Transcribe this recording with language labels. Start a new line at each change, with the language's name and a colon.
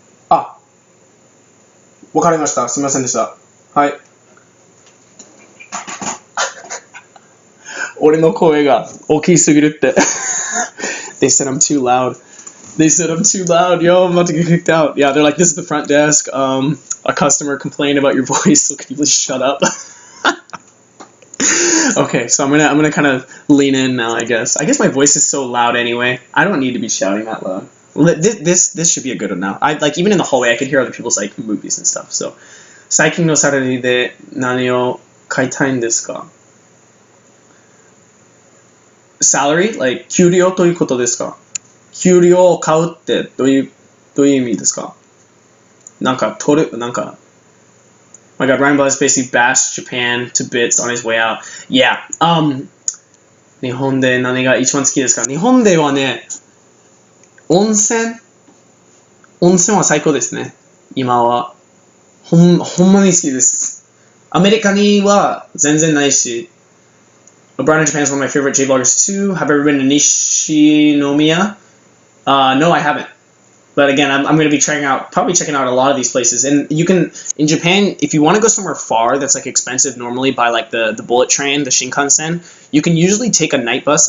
Japanese: あ、わかりました。すみませんでした。はい。俺の声が大きすぎるって。
English: They said I'm too loud. They said I'm too loud. Yo, I'm about to get kicked out. Yeah, they're like, this is the front desk. A customer complained about your voice, so can you please shut up? Okay, so I'm gonna kind of lean in now, I guess. I guess my voice is so loud anyway. I don't need to be shouting that loud. This should be a good one now. Like, even in the hallway, I could hear other people's, like, movies and stuff.
Japanese: So, 最近のサラリーで何を買いたいんですか?
English: Salary?
Japanese: Like, 給料ということですか?給料を買うってどういう意味ですか?
English: なんか My God, Ryan Buzz basically bashed Japan to bits on his way out. Yeah.
Japanese: 日本で何が一番好きですか?日本ではね、温泉は最高ですね。今は。ほんまに好きです。アメリカには全然ないし。
English: LeBron in Japan is one of my favorite J-bloggers too. Have I ever been to Nishinomiya? No, I haven't. But again, I'm going to be probably checking out a lot of these places. And you can, in Japan, if you want to go somewhere far that's, like, expensive normally by, like, the bullet train, the Shinkansen, you can usually take a night bus.